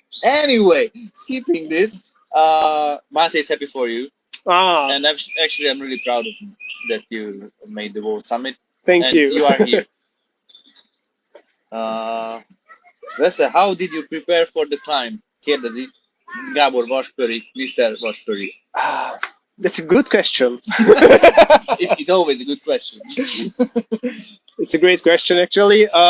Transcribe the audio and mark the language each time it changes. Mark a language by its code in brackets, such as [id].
[en] Anyway, skipping this, Mate is happy for you. And I'm really proud of you that you made the World Summit. Thank you. You are here. Vese, how did you prepare for the climb? [hu] Kérdezi Gábor Vaspöri, Mr. Vaspöri. [en] That's a good question. It's always a good question. It's a great question, actually.